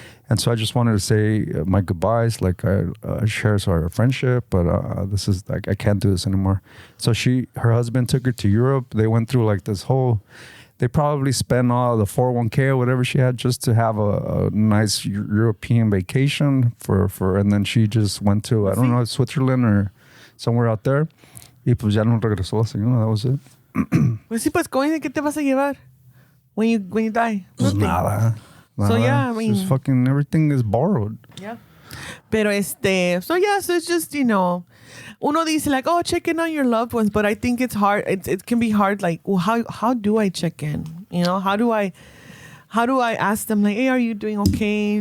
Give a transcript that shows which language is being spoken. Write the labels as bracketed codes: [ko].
[en] And so I just wanted to say my goodbyes. Like, I share our friendship, but this is like, I can't do this anymore. So her husband took her to Europe. They went through like this whole. They probably spent all the 401k or whatever she had just to have a nice European vacation for, and then she just went to, I don't know, Switzerland or somewhere out there. [es] Y pues ya no regresó la señora. [en] That was it. [es] Pues sí, pues, ¿qué te vas a llevar [en] when you die? [es] Pues [en] Nothing. [es] nada. [en] So yeah, I mean, just fucking everything is borrowed. Yeah. [es] Pero [en] so it's just, you know, [es] uno dice [en] like, oh, check in on your loved ones, but I think it's hard. It can be hard. Like, well, how do I check in? You know, how do I ask them like, hey, are you doing okay?